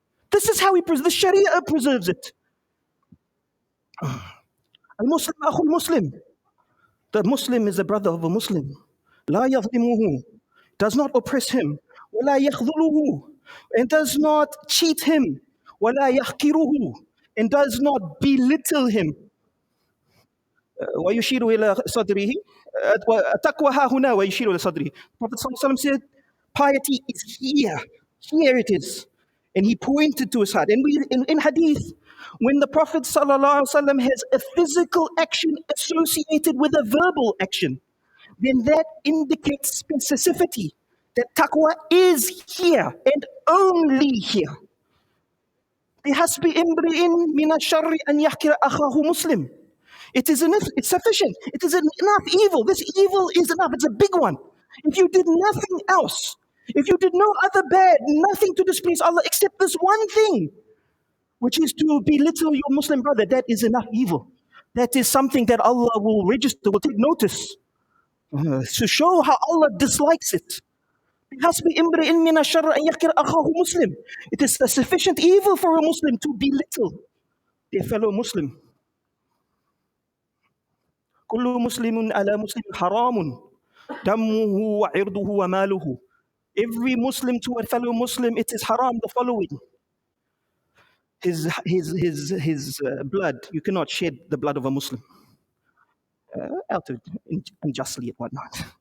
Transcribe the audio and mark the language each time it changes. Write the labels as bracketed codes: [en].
[en] This is how He preserves. The Sharia preserves it. Al-Muslim akhul Muslim. The Muslim is the brother of a Muslim. [ar] لا يظلمه. [en] Does not oppress him. [ar] ولا يخذله. [en] And does not cheat him. [ar] ولا يحقره. [en] And does not belittle him. [ar] ويشير إلى صدره. التقوى ها هنا ويشير إلى صدره. [en] Prophet ﷺ said, piety is here. Here it is. And he pointed to his heart. And in hadith, when the Prophet ﷺ has a physical action associated with a verbal action, then that indicates specificity. That taqwa is here and only here. [ar] بِحَسْبِ إِمْرِئٍ مِنَ الشَّرِّ أَنْ يَحْقِرَ أَخَاهُ مُسْلِمٍ. [en] It is enough, it's sufficient. It is enough evil. This evil is enough. It's a big one. If you did nothing else, if you did no other bad, nothing to displease Allah except this one thing, which is to belittle your Muslim brother, that is enough evil. That is something that Allah will register, will take notice, to show how Allah dislikes it. [ar] بِحَسْبِ إِمْرِئٍ مِنَ الشَّرِّ أَنْ يَحْقِرَ أَخَاهُ مُسْلِمٍ. [en] It is a sufficient evil for a Muslim to belittle their fellow Muslim. [ar] كل مسلم على مسلم حرام دمه وعرضه وماله. [en] Every Muslim to a fellow Muslim, it is haram, the following. His blood, you cannot shed the blood of a Muslim out of unjustly and whatnot.